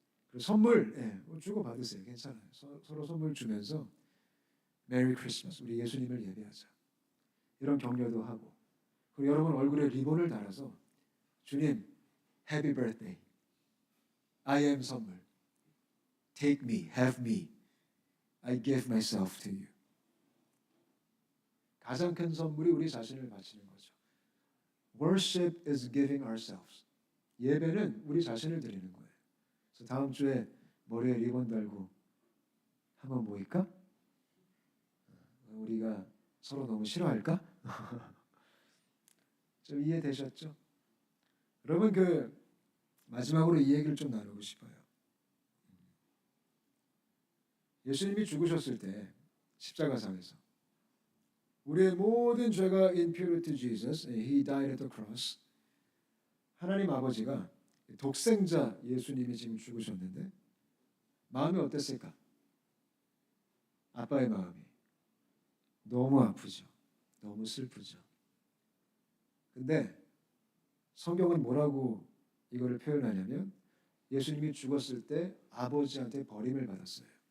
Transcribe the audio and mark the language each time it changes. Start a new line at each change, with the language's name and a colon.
Korean: 그리고 선물 주고 받으세요. 괜찮아요. 서로 선물 주면서 메리 크리스마스 우리 예수님을 예배하자 이런 격려도 하고 그리고 여러분 얼굴에 리본을 달아서 주님
English: Happy Birthday I am
Korean: 선물
English: Take me, have me I give myself to you.
Korean: 가장 큰 선물이 우리 자신을 바치는 거죠.
English: Worship is giving ourselves.
Korean: 예배는 우리 자신을 드리는 거예요. 그래서 다음 주에 머리에 리본 달고 한번 모일까? 우리가 서로 너무 싫어할까? 좀 이해되셨죠? 여러분 마지막으로 이 얘기를 좀 나누고 싶어요. 예수님이 죽으셨을 때 십자가상에서 우리의 모든 죄가
English: imputed to Jesus, He died at the cross.
Korean: 하나님 아버지가 독생자 예수님이 지금 죽으셨는데 마음이 어땠을까? 아빠의 마음이 너무 아프죠. 너무 슬프죠. 근데 성경은 뭐라고 이거를 표현하냐면 예수님이 죽었을 때 아버지한테 버림을 받았어요.